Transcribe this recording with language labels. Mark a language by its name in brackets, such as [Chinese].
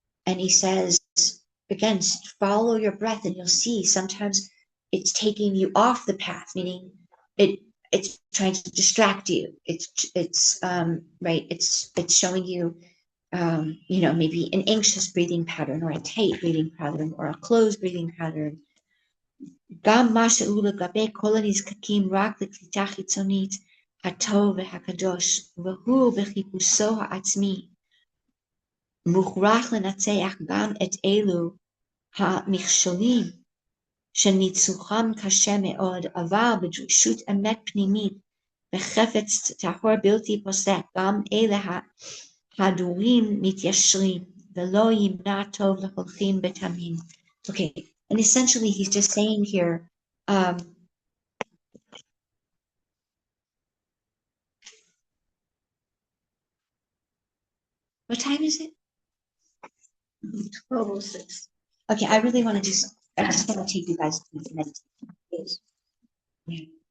[English] And he says, again, follow your breath and you'll see sometimes it's taking you off the path, meaning it's trying to distract you. It's right. It's showing you, maybe an anxious breathing pattern or a tight breathing pattern or a closed breathing pattern. [Hebrew] גם מה שהוא לגבי כל הנזקקים רק לקליטה חיצונית, הטוב והקדוש, והוא בחיפושו העצמי, מוכרח לנצח גם את אלו המכשולים שניצוחם קשה מאוד, אבל בדרישות אמת פנימית וחפץ טהור בלתי פוסק, גם אלה הדורים מתיישרים, ולא ימנע טוב להולכים בתמים. [English] Okay, and essentially he's just saying here, what time is it? 12:06. Okay, I really want to I just want to take you guys to the meditation. Yeah.